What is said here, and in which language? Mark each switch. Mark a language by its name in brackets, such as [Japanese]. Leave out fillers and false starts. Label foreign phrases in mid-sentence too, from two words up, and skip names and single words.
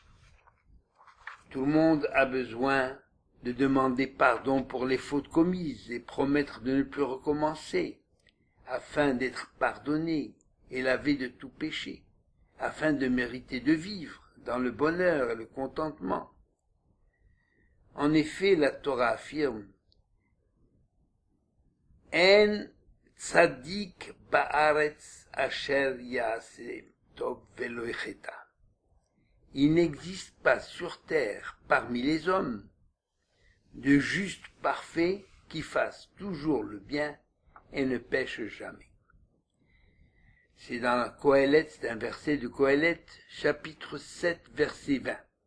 [French] Tout le monde a besoin de demander pardon pour les fautes commises et promettre de ne plus recommencer, afin d'être pardonné et lavé de tout péché, afin de mériter de vivre dans le bonheur et le contentement. En effet, la Torah affirme « [Hebrew] אין צדיק בארץ אשר יעשה טוב ולא יחטא [French] » Il n'existe pas sur terre, parmi les hommes, de juste parfait qui fasse toujours le bien et ne pêche jamais. C'est dans la Qoheleth, c'est un verset de Qoheleth, chapitre 7, verset 20.